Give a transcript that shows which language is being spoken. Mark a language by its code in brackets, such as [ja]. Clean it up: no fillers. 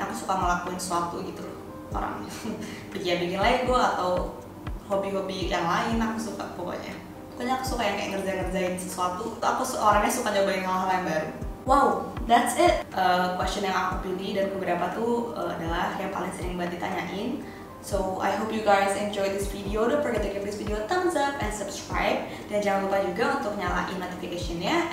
[id] Aku suka ngelakuin sesuatu gitu loh orangnya. bikin Lego atau hobi-hobi yang lain aku suka. Pokoknya aku suka yang kayak ngerjain sesuatu. Aku orangnya suka nyobain hal-hal yang baru. [en] Wow, that's it. [id] Question yang aku pilih dan beberapa tuh adalah yang paling sering banget ditanyain. [en] So I hope you guys enjoy this video. Don't forget to give this video a thumbs up and subscribe. [id] Dan jangan lupa juga untuk nyalain notification-nya.